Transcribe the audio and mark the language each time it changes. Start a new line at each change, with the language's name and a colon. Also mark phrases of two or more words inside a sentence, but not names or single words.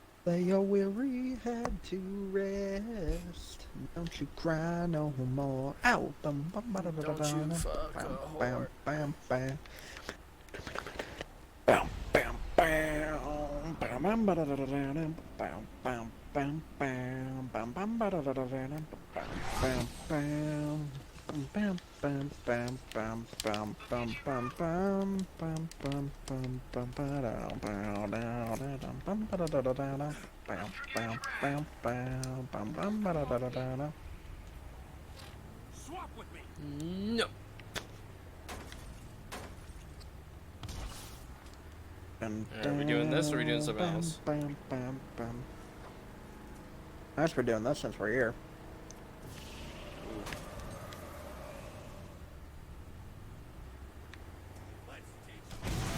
English: lay your weary head to rest. Don't you cry no more. Ow! Don't you fuck a whore. Bam, bam. Bam, bam, bam. Bam, bam, ba-da-da-da-da-dum. Bam, bam, bam, bam. Bam, bam, ba-da-da-da-da-dum. Bam, bam, bam. Bam, bam, bam, bam, bam, bam, bam, bam, bam, bam, bam, bam, ba-dum, bam, da-da-dum, bam, ba-da-da-da-da-dum. Bam, bam, bam, bam, bam, bam, ba-da-da-da-da-dum. Swap with me. No. Bam, Are we doing this or are we doing something bam, else? bam, bam, bam. I guess we're doing this since we're here. Let's teach.